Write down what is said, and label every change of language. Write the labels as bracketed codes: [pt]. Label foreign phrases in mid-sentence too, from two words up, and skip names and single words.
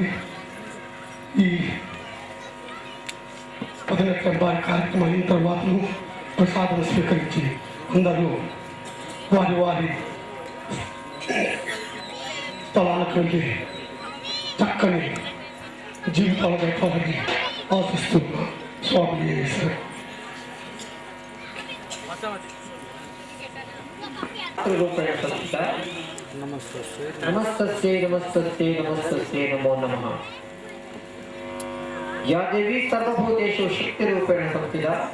[te] ఈ 11 వారి కార్యక్రమం అయిన తర్వాత ప్రసాదం స్వీకరించి అందరూ వారి వారి స్థలాలకు వెళ్ళి చక్కని జీవితాలు గడపాలని ఆశిస్తున్నా. స్వామి చేశారు. [sa] नमस्ते नमस्ते नमस्ते नमो नमः। या देवी सर्वभूतेषु शक्तिरूपेण संस्थिता।